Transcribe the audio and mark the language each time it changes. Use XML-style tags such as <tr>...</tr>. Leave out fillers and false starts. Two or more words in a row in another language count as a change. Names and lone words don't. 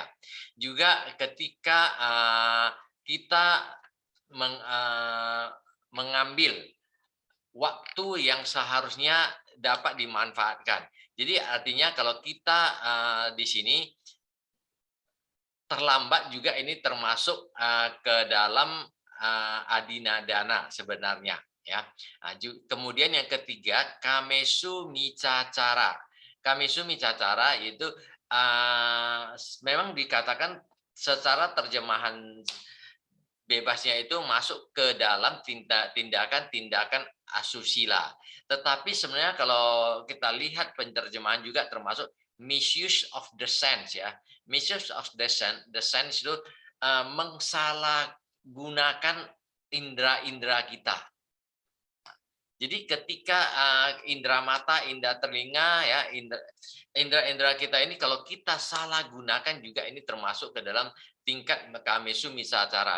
<id>Juga ketika kita mengambil waktu yang seharusnya dapat dimanfaatkan. Jadi artinya kalau kita di sini terlambat juga ini termasuk ke dalam adinadana sebenarnya, ya. Kemudian yang ketiga</id> <pi>kamesu micacara. Kamesu micacara</pi> <id>itu memang dikatakan secara terjemahan bebasnya itu masuk ke dalam tindakan-tindakan asusila. Tetapi sebenarnya kalau kita lihat penerjemahan juga termasuk</id> <en>misuse of the sense,</en> <id>ya.</id> <en>Misuse of the sense</en> <id>itu mengsalahgunakan indera-indera kita. Jadi ketika indera mata, indera telinga, ya, indera-indera kita ini kalau kita salah gunakan juga ini termasuk ke dalam tingkat</id> <pi>kamesu misacara.</pi>